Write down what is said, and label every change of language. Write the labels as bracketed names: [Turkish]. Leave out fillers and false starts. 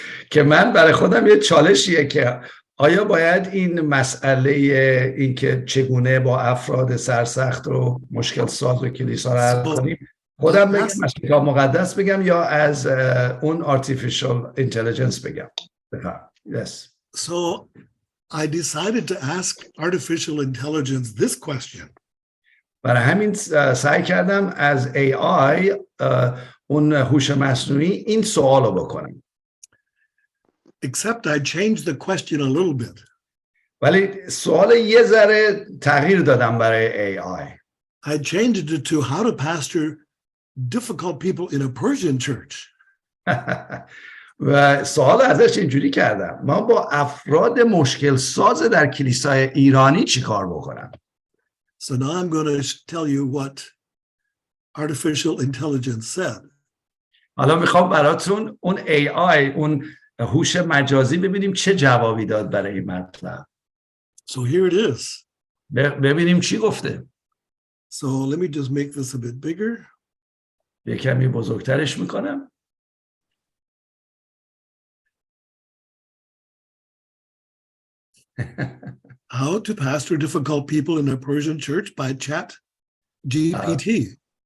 [Persian] که من برای خودم یه چالشیه که آیا باید این مسئله این که چگونه با افراد سرسخت و مشکل ساز و کلیسا رو حل کنیم خودم بگم از کتاب مقدس بگم یا از اون [English] artificial intelligence [Persian] بگم؟ [English] Yes. So I decided to ask artificial intelligence this question. [Persian] برای همین سعی کردم از AI اون هوش مصنوعی این سوال رو بکنم. [English] Except I changed the question a little bit. [Persian] ولی سوال یه ذره تغییر دادم برای AI. [English] I changed it to how to pastor difficult people in a Persian church. [Persian] و سوال ازش اینجوری کردم ما با افراد مشکل ساز در کلیسای ایرانی چی کار بکنم. [English] So now I'm going to tell you what artificial intelligence said. [Persian] حالا میخوام براتون اون AI اون هوش مجازی ببینیم چه جوابی داد برای این مطلب. [English] So here it is. [Persian] ببینیم چی گفته. [English] So let me just make this a bit bigger. [Persian] یه کمی بزرگترش میکنم. [English] How to pastor difficult people in a Persian church by ChatGPT.